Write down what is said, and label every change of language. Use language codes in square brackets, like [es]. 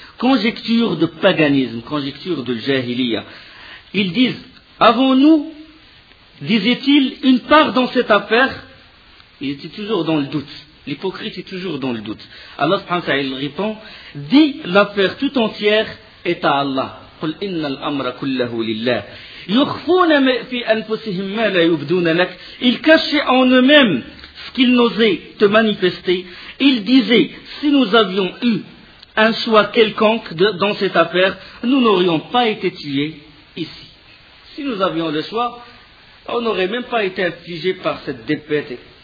[fr] Conjecture de paganisme, conjecture de jahiliya. Ils disent, avons-nous, disaient-ils, une part dans cette affaire? Ils étaient toujours dans le doute. L'hypocrite est toujours dans le doute. Allah subhanahu wa ta'ala répond, dit, l'affaire tout entière est à Allah. [ar] قل إن الأمر كله لله يخفون في أنفسهم ما لا يبدون لك. [fr] Ils cachaient en eux-mêmes ce qu'ils n'osaient te manifester. Ils disaient, si nous avions eu un choix quelconque dans cette affaire, nous n'aurions pas été tués ici. Si nous avions le choix, on n'aurait même pas été infligés par cette défaite.